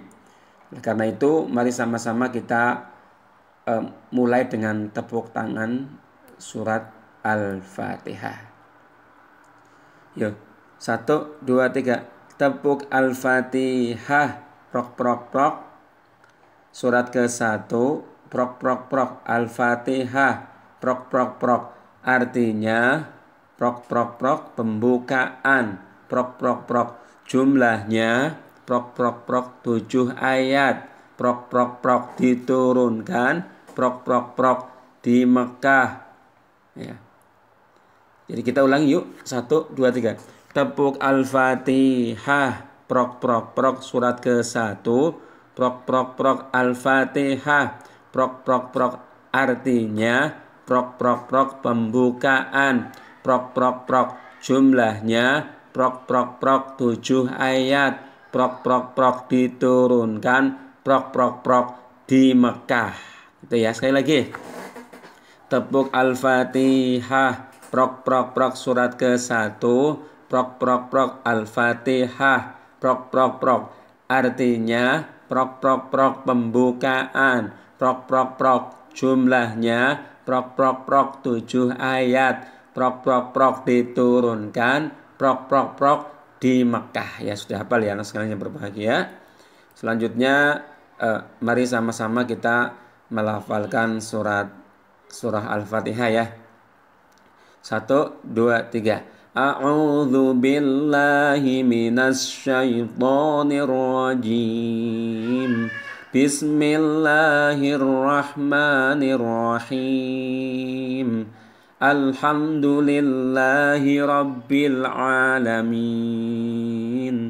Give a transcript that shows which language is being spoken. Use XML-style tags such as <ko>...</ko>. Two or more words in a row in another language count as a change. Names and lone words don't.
<id>Karena itu mari sama-sama kita mulai dengan tepuk tangan surat Al-Fatihah. Yuk, 1, 2, 3. Tepuk Al-Fatihah. Prok prok prok. Surat ke-1. Prok prok prok. Al-Fatihah. Prok prok prok. Artinya prok prok prok, pembukaan. Prok prok prok. Jumlahnya prok prok prok 7 ayat. Prok prok prok diturunkan. Prok prok prok di Mekah, ya. Jadi kita ulangi yuk. 1, 2, 3. Tepuk Al-Fatihah. Prok prok prok. Surat ke-1. Prok prok prok. Al-Fatihah. Prok prok prok. Artinya prok prok prok, pembukaan. Prok prok prok. Jumlahnya prok prok prok 7 ayat. Prok prok prok diturunkan. Prok prok prok di Mekah. Itu ya, sekali lagi. Tepuk Al-Fatihah. Prok prok prok. Surat ke-1. Prok prok prok. Al-Fatihah. Prok prok prok. Artinya prok prok prok, pembukaan. Prok prok prok. Jumlahnya prok prok prok 7 ayat. Prok prok prok diturunkan. Prok prok prok di Mekah. Ya, sudah hafal ya anak sekalian yang berbahagia. Selanjutnya mari sama-sama kita melafalkan surah Al-Fatihah, ya. 1, 2, 3.</id> <ar>أعوذ بالله من الشيطان الرجيم. بسم الله الرحمن الرحيم. الحمد لله رب العالمين.</ar>